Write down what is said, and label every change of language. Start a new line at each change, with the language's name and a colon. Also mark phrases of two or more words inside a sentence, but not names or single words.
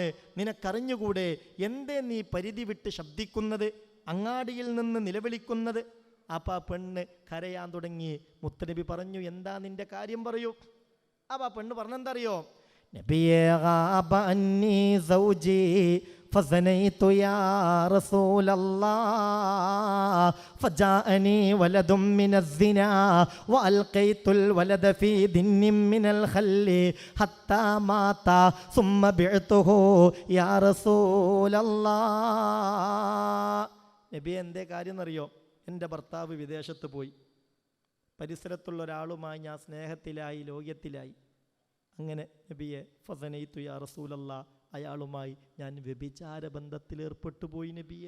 Malayalam: നിനക്കറിഞ്ഞുകൂടെ? എന്തേ നീ പരിധി വിട്ട് ശബ്ദിക്കുന്നത്, അങ്ങാടിയിൽ നിന്ന് നിലവിളിക്കുന്നത്? അപ്പം ആ പെണ്ണ് കരയാൻ തുടങ്ങി. മുത്തനബി പറഞ്ഞു, എന്താ നിന്റെ കാര്യം പറയൂ. അപ്പം ആ പെണ്ണ് പറഞ്ഞെന്താ അറിയോ? നബിയേ
Arabic: غاب عني زوجي فزنيت يا رسول الله فجاءني ولد من الزنا وألقيت الولد في دن من الخل حتى مات ثم بعته يا رسول الله.
Malayalam: നബി എന്തേ കാര്യം എന്നറിയോ? എൻ്റെ ഭർത്താവ് വിദേശത്ത് പോയി, പരിസരത്തുള്ള ഒരാളുമായി ഞാൻ സ്നേഹത്തിലായി, ലോകത്തിലായി. അങ്ങനെ നബിയെ
Arabic: فزنيت يا رسول الله,
Malayalam: അയാളുമായി ഞാൻ വ്യഭിചാര ബന്ധത്തിലേർപ്പെട്ടു പോയി നബിയെ.